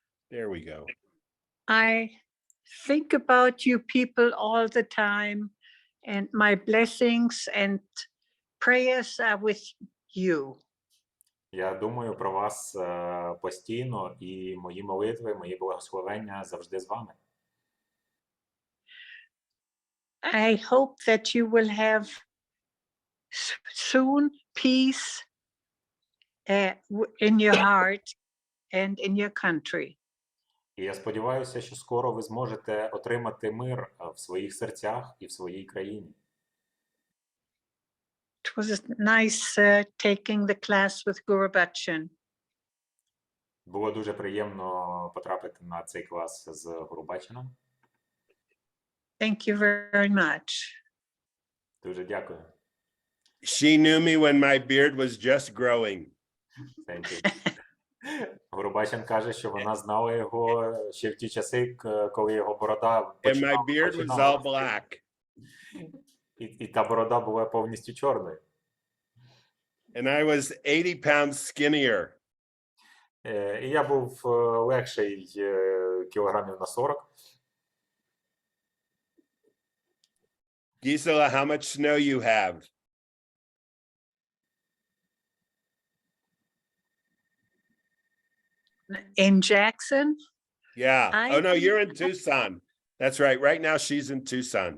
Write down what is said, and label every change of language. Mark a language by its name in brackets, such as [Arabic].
[English] There we go. I think about you people all the time, and my blessings and prayers are with you. [Ukrainian] Я думаю про вас постійно, і мої молитви, мої благословення завжди з вами. [English] I hope that you will have soon peace in your heart and in your country. [Ukrainian] І я сподіваюся, що скоро ви зможете отримати мир в своїх серцях і в своїй країні. [English] It was nice taking the class with Gurubachan. [Ukrainian] Було дуже приємно потрапити на цей клас з Гурубачаном. [English] Thank you very much. [Ukrainian] Дуже дякую. [English] She knew me when my beard was just growing. Thank you. [Ukrainian] Гурубачан каже, що вона знала його ще в ті часи, коли його борода [English] And my beard was all black. [Ukrainian] І та борода була повністю чорною. [English] And I was 80 pounds skinnier. [Ukrainian] І я був легший кілограмів на 40. [English] Gisela, how much snow you have? In Jackson, Yeah. Oh, no, I- you're in Tucson. That's right. Right now, she's in Tucson.